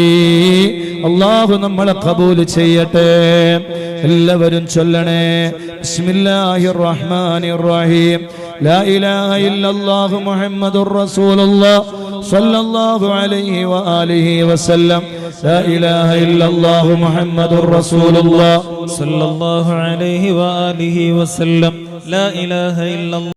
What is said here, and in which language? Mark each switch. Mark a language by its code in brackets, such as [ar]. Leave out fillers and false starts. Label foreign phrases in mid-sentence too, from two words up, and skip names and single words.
[ml] അല്ലാഹു നമ്മളെ ഖബൂൽ ചെയ്യട്ടെ. എല്ലാവരും ചൊല്ലണേ. [ar] بسم الله الرحمن الرحيم. لا إله إلا الله محمد رسول الله صلى الله عليه وآله وسلم. لا إله إلا الله محمد رسول الله صلى الله عليه وآله وسلم. لا إله إلا الله